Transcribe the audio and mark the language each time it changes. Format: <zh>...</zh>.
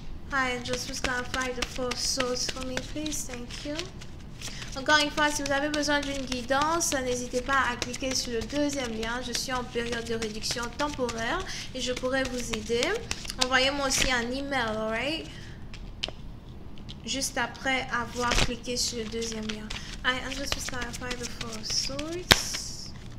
<en>Hi, just please clarify the four souls for me, please. Thank you.</en> <fr>Encore une fois, si vous avez besoin d'une guidance, n'hésitez pas à cliquer sur le deuxième lien. Je suis en période de réduction temporaire et je pourrais vous aider. Envoyez-moi aussi un email,</fr> <en>alright?</en> <fr>Juste après avoir cliqué sur le deuxième lien.</fr> <en>I just clarify the four swords.</en>